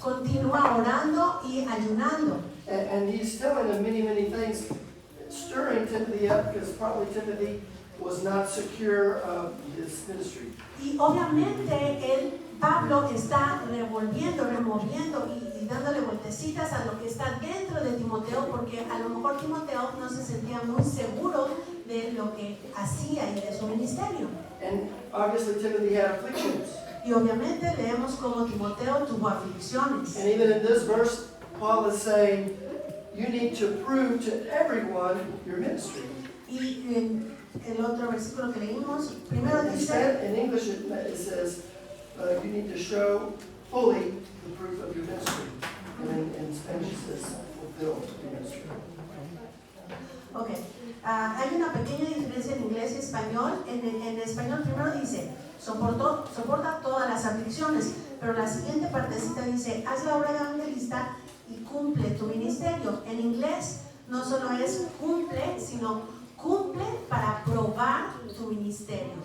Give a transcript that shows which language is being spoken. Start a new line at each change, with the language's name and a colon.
Spanish: Continúa orando y ayunando.
English: And he's telling him many, many things, stirring Timothy up because probably Timothy was not secure of his ministry.
Spanish: Y obviamente Pablo está removiendo y dándole vueltecitas a lo que está dentro de Timoteo, porque a lo mejor Timoteo no se sentía muy seguro de lo que hacía y de su ministerio.
English: And obviously Timothy had afflictions.
Spanish: Y obviamente leemos cómo Timoteo tuvo aflicciones.
English: And even in this verse, Paul is saying, you need to prove to everyone your ministry.
Spanish: Y en el otro versículo que leímos, primero dice,
English: Instead, in English it says, you need to show fully the proof of your ministry. And in Spanish it says, fulfill your ministry.
Spanish: ok, hay una pequeña diferencia en inglés y español. En español primero dice, soporta todas las aflicciones, pero la siguiente partecita dice, haz la obra de evangelista y cumple tu ministerio. En inglés no solo es cumple, sino cumple para probar tu ministerio.